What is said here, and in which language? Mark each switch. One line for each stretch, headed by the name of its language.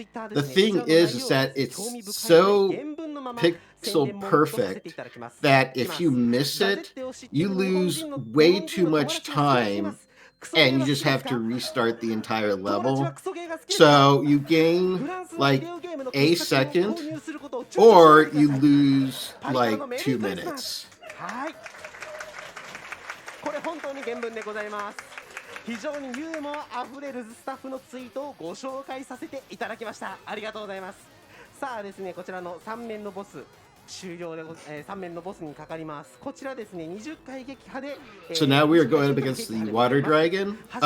English: The thing is that it's so pixel perfect that if you miss it, you lose way too much time and you just have to restart the entire level. So you gain like a second or you lose like 2 minutes.
Japanese: これ本当に原文でございます。非常にユーモアあふれるスタッフのツイートをご紹介させていただきました。ありがとうございます。さあですね、こちらの3面のボス終了で3面のボスにかかります。こちらですね、20回撃破で
English: So now we are going up against the water dragon.